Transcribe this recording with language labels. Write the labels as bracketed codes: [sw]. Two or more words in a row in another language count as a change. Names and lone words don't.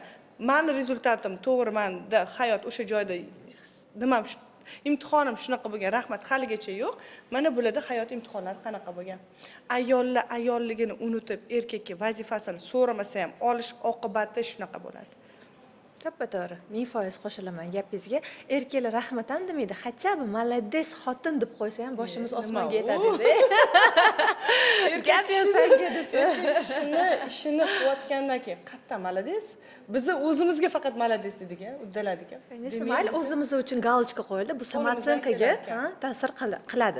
[uz] Meni rezultatim to'g'ri, menda hayot o'sha joyda nimam imtihonim shunaqa bo'lgan, rahmat haligacha yo'q. Mana bularda hayot imtihonlari qanaqa bo'lgan. Ayollar ayolligini unutib, erkakka vazifasini so'ramasa ham olish oqibati shunaqa bo'ladi. To'ppa-to'g'ri, 1000% qo'shilaman gapingizga. Erkaklar rahmat ham demaydi, [ru] хотя бы молодец [uz] xotin deb qo'ysa ham boshimiz osmonga yetadi-da. Gap yo'sanga desa. ishini qilayotgandan keyin qayerdan молодец? Bizni o'zimizga faqat молодец dedik-a, uddaladik-a. Конечно, mayli o'zimiz uchun galочка qo'yildi, bu samatsenkaga ta'sir qiladi.